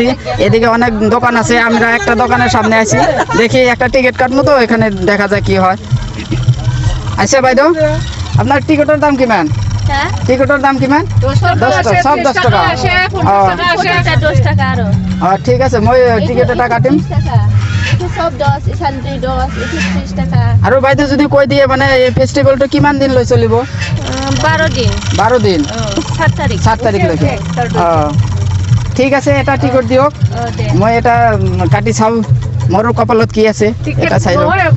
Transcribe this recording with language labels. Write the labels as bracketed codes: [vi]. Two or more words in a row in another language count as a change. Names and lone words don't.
[bn] এদিকে অনেক দোকান আছে, আমরা একটা দোকানের সামনে আছি। দেখি একটা টিকিট কাটবো, তো এখানে দেখা যায় কি হয়। আচ্ছা ভাইদো, আপনার টিকিটের দাম কিমান? টিকিটের দাম কিমান? 10 টাকা, সব 10 টাকা। [as] ঠিক আছে, মই টিকিটটা কাটিম। আৰু বাইদেউ যদি কৈ দিয়ে মানে এই ফেষ্টিভেলটো কিমান দিন লৈ চলিব? 12 দিন 7 তাৰিখলৈকে। ঠিক আছে, এটা টিকট দিয়ক। মই এটা কাটি চাওঁ মোৰো কপালত কি আছে, এটা চাই লওঁ।